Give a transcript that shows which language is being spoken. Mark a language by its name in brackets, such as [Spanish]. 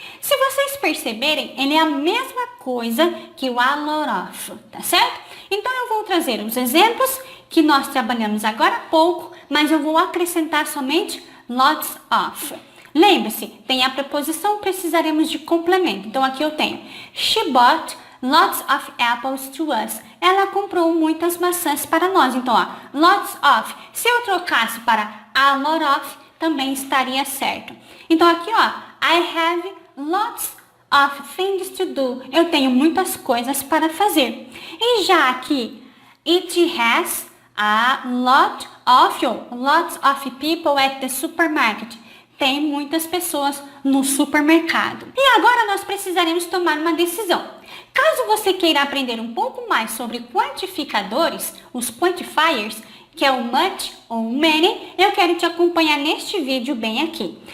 [Portuguese] Se vocês perceberem, ele é a mesma coisa que o a lot of, tá certo? Então, eu vou trazer os exemplos que nós trabalhamos agora há pouco, mas eu vou acrescentar somente lots of. Lembre-se, tem a preposição, precisaremos de complemento. Então, aqui eu tenho [English] She bought lots of apples to us. [Portuguese] Ela comprou muitas maçãs para nós. Então, ó, lots of. Se eu trocasse para a lot of, também estaria certo. Então, aqui, ó, [English] I have lots of things to do. [Portuguese] Eu tenho muitas coisas para fazer. E já aqui, [English] it has a lot lots of people at the supermarket. [Portuguese] Tem muitas pessoas no supermercado. E agora nós precisaremos tomar uma decisão. Caso você queira aprender um pouco mais sobre quantificadores, os quantifiers, que é o much ou o many, eu quero te acompanhar neste vídeo bem aqui.